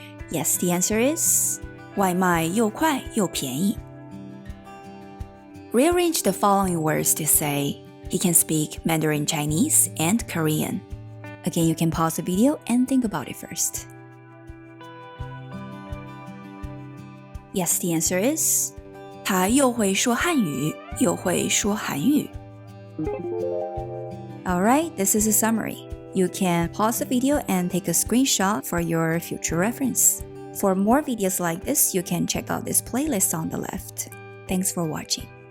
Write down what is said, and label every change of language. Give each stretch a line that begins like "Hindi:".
English: Yes, the answer is,
Chinese: 外卖又快又便宜。
English: Rearrange the following words to say, he can speak Mandarin Chinese and Korean. Again, you can pause the video and think about it first. Yes, the answer is,
Chinese: 他又会说汉语，又会说韩语。
English: Alright, this is a summary. You can pause the video and take a screenshot for your future reference. For more videos like this, you can check out this playlist on the left. Thanks for watching.